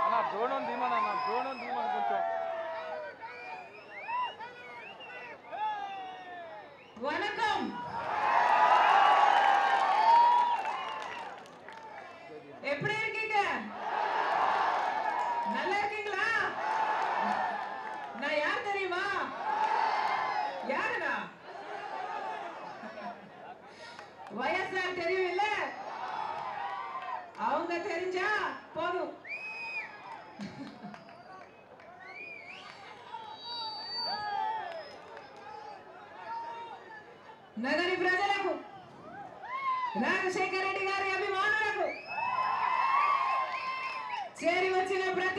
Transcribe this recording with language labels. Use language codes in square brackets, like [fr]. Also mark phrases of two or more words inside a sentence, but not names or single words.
[te] డ్రోన్ ధీమన్ అన్న డ్రోన్ ధీమన్ కొంచెం [ta] வணக்கம். எப்படி இருக்கீங்க? நல்லா இருக்கீங்களா? நான் யார் தெரியுமா? யாருடா? வயசார் தெரியும் இல்ல? அவங்க தெரிஞ்சா போதும். [te] నగరి ప్రజలకు రాజశేఖర రెడ్డి గారి అభిమానులకు చేరి వచ్చిన ప్రతి